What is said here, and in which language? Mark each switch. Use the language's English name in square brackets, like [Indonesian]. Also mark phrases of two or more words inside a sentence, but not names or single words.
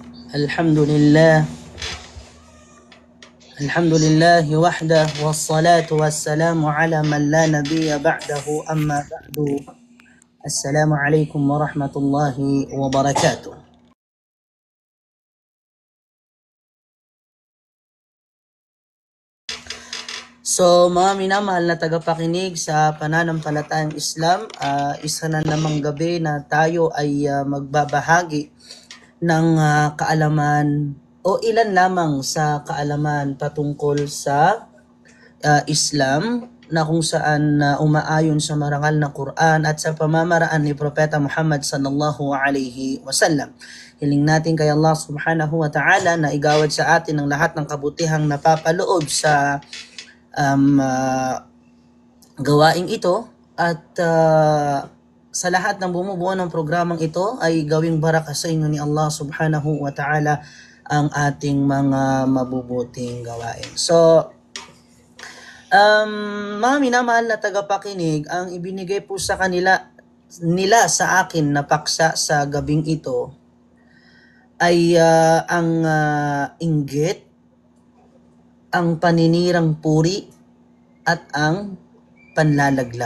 [Arabic] الحمد لله وحده والصلاة والسلام على من لا نبي بعده أما بعد السلام عليكم ورحمة الله وبركاته. [Filipino] So mga minamahal na tagapakinig sa pananampalatayang Islam, isa na namang gabi na tayo ay magbabahagi ng kaalaman o ilan lamang sa kaalaman patungkol sa Islam na kung saan umaayon sa marangal na Quran at sa pamamaraan ni Propeta Muhammad [Arabic] sallallahu alaihi wasallam. [Filipino] Hiling natin kay Allah [Arabic] subhanahu wa ta'ala [Filipino] na igawad sa atin ang lahat ng kabutihang napapaloob sa gawaing ito at sa lahat ng bumubuo ng programang ito ay gawing baraka sa inyo ni Allah [Arabic] subhanahu wa ta'ala [Filipino] ang ating mga mabubuting gawain. So, mga minamahal na tagapakinig, ang ibinigay po sa nila sa akin na paksa sa gabing ito ay ang inggit, ang paninirang puri, at ang panlalaglag.